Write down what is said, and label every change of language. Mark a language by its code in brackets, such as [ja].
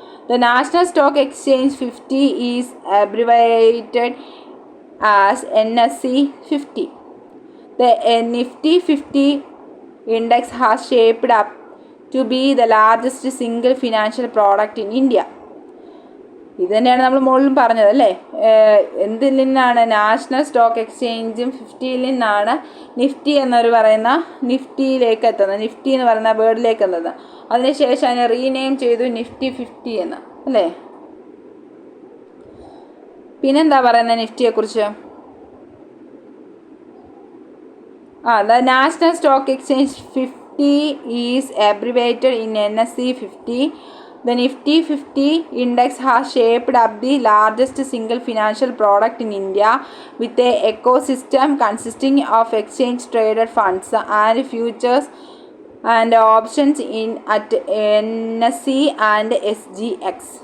[en] The National Stock Exchange 50 is abbreviated as NSE 50. The Nifty 50 index has shaped up to be the largest single financial product in India. [ml] ഇത് തന്നെയാണ് നമ്മൾ മുകളിലും പറഞ്ഞത് അല്ലേ. എന്തിൽ നിന്നാണ്? നാഷണൽ സ്റ്റോക്ക് എക്സ്ചേഞ്ചും 50യിൽ നിന്നാണ് നിഫ്റ്റി എന്നൊരു പറയുന്ന നിഫ്റ്റിയിലേക്ക് എത്തുന്നത്. നിഫ്റ്റി എന്ന് പറയുന്ന വേർഡിലേക്ക് എത്തുന്നത്. അതിനുശേഷം അതിനെ റീനെയിം ചെയ്തു നിഫ്റ്റി 50 എന്ന് അല്ലേ. പിന്നെന്താ പറയുന്നത് നിഫ്റ്റിയെക്കുറിച്ച്? [en] The National Stock Exchange 50 is abbreviated in NSE 50. The Nifty 50 index has shaped up the largest single financial product in India with a ecosystem consisting of exchange traded funds and futures and options at NSE and SGX.